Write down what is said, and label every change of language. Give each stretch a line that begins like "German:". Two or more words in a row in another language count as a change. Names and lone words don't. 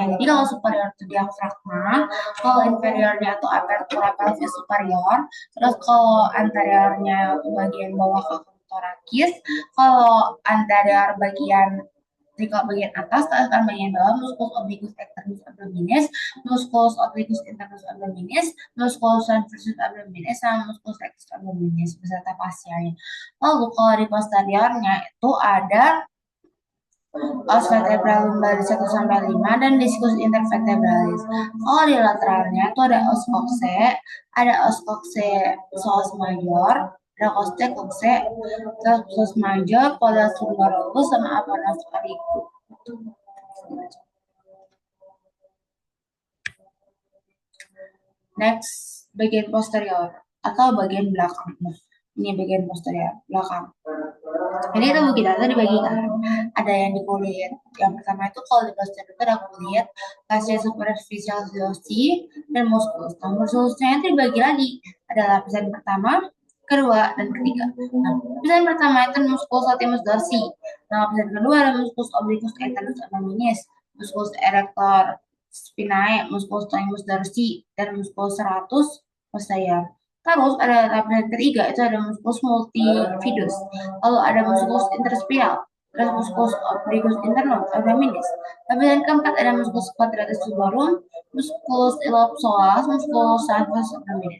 Indonesian: Jadi kalau superior itu diafragma, kalau inferiornya itu
Latin: apertura pelvis superior,
Indonesian: terus kalau anteriornya itu bagian bawah ke torakis, kalau anterior bagian bagian atas akan bagian bawah
Latin: musculus obliquus externus abdominis, musculus obliquus internus abdominis, musculus transversus abdominis,
Indonesian: sama
Latin: musculus rectus abdominis
Indonesian: beserta fascianya. Lalu kalau di posteriornya itu ada
Latin: os vertebral lumbalis
Indonesian: 1 sampai 5 dan
Latin: diskus intervertebralis.
Indonesian: Kalau di lateralnya itu ada
Latin: os coxae,
Indonesian: ada
Latin: os coxae psoas major,
Indonesian: ada
Latin: coste coxae, psoas major, polus lumbarulus,
Indonesian: sama
Latin: aponus auriculus.
Indonesian: Next, bagian posterior atau bagian belakang. Nah, ini bagian posterior, belakang. Jadi tubuh kita itu dibagikan. Ada yang di kulit. Yang pertama itu kalau di posterior itu ada kulit,
Latin: fascia superficial zoosi,
Indonesian: dan musculus. Nah, musculusnya itu dibagi lagi. Ada lapisan pertama, kedua, dan ketiga. Nah, lapisan pertama itu
Latin: musculus latimus dorsi.
Indonesian: Nah, lapisan kedua ada
Latin: musculus obliquus internus abdominis, musculus erector spinae, musculus tonimus dorsi,
Indonesian: dan
Latin: musculus serratus posterior.
Indonesian: Terus ada lapisan ketiga itu ada
Latin: musculus multifidus.
Indonesian: Lalu ada
Latin: musculus interspinal.
Indonesian: terus
Latin: musculus obliquus internus abdominis.
Indonesian: Bagian keempat ada
Latin: musculus quadratus tuberum, musculus iliopsoas, musculus transversus abdominis.